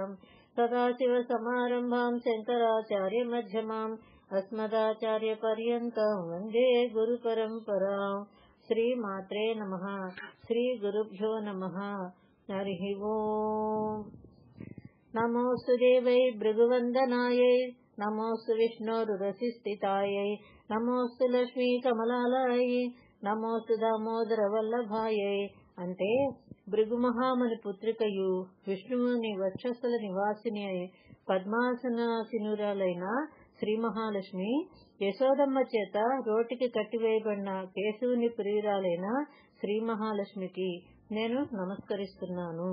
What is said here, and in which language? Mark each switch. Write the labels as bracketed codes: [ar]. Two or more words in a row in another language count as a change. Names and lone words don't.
[sa] सदाशिवसमारम्भां शङ्कराचार्यमध्यमाम् अस्मदाचार्यपर्यन्तां वन्दे गुरुपरम्परां। श्रीमात्रे नमः। श्रीगुरुभ्यो नमः। हरिः ओम्। नमोऽस्तु देवै भृगुवन्दनायै नमोऽस्तु विष्णोरुरसिस्थितायै नमोऽस्तु लक्ष्मी कमलालयै నమోస్తు దామోదర వల్లభాయై. [te] అంటే భృగుమహాముని పుత్రికయు విష్ణువుని వక్షస్థల నివాసిని పద్మాసనాసినురాలైన శ్రీ మహాలక్ష్మి యశోదమ్మ చేత రోటికి కట్టివేయబడిన కేశవుని ప్రియురాలైన శ్రీ మహాలక్ష్మికి నేను నమస్కరిస్తున్నాను.